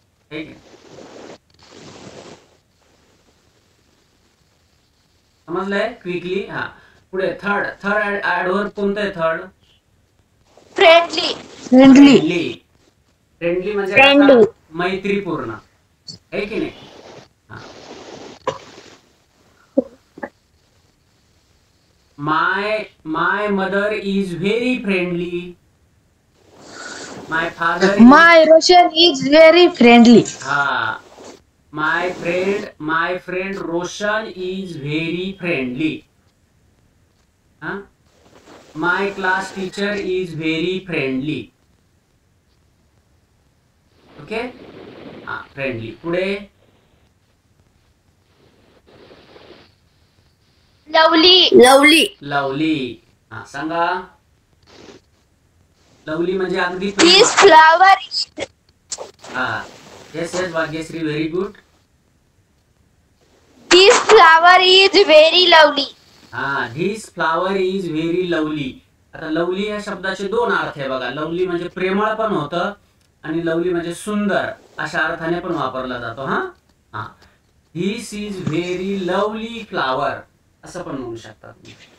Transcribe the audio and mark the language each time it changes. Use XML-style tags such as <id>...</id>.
<mr>ठीक आहे, समजलंय? क्विकली. हा, पुढे थर्ड ऍडव्हर्ब कोणतं आहे?</mr> <en>Third Friendly. Friendly.</en> <mr>फ्रेंडली म्हणजे</mr> <en>Friendly.</en> <mr>कसा? मैत्रीपूर्ण आहे की नाही? हा.</mr> <en>My mother is very friendly. My father is, my Roshan is very friendly. हा, my friend Roshan is very friendly. हा, my class teacher is very friendly.</en> <mr>Okay. हा, फ्रेंडली. पुढे</mr> <en>Lovely. Lovely.</en> <mr>लवली. हा, सांगा. लवली म्हणजे अगदी</mr> <en>This flower is हा, yes Bhagyashree, very good. This flower is very lovely.</en> <mr>हा, this flower is very lovely. आता लवली या शब्दाचे दोन अर्थ आहे बघा. लवली म्हणजे प्रेमळ पण होतं आणि लवली म्हणजे सुंदर अशा अर्थाने पण वापरला जातो. हा हा, this is very lovely flower असं पण म्हणू शकता तुम्ही.</mr>